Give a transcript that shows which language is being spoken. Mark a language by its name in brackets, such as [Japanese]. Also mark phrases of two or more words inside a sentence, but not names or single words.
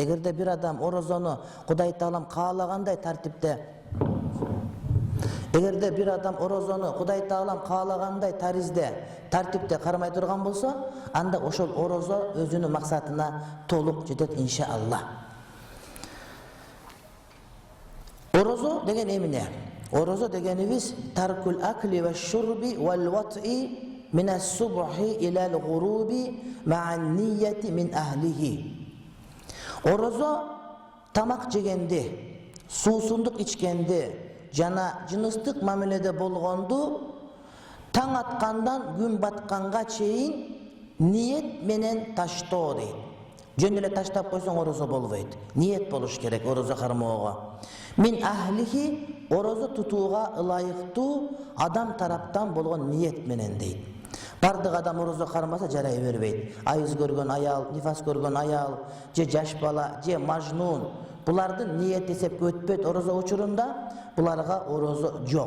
[Kyrgyz] Эгерде бир адам орозону Кудай Таалам каалагандай тартипте, эгерде бир адам орозону Кудай Таалам каалагандай тартипте кармай турган болсо, анда ошол орозо өзүнүн максатына толук жетет иншалла. Орозо деген эмне? [Arabic] Орозо дегенибиз ترك الأكل والشرب والوطء من الصبح إلى الغروب مع نية من أهله. [Kyrgyz] Орозо тамак жегенде, суусундук ичкенде жана жыныстык мамиледе болгонду таң аткандан күн батканга чейин ниет менен таштоо дейт. Жөн эле таштап койсоң орозо болбойт. Ниет болуш керек орозо кармоого. [Arabic] من أهله [Kyrgyz] орозо тутууга ылайыктуу адам тараптан болгон ниет менен дейт. Бардык адам орозо кармаса жарай бербейт. Айыз көргөн аял, нифас көргөн аял, же жаш бала, же мажнун, булардын ниет эсепке өтпөйт орозо учурунда, буларга орозо жок.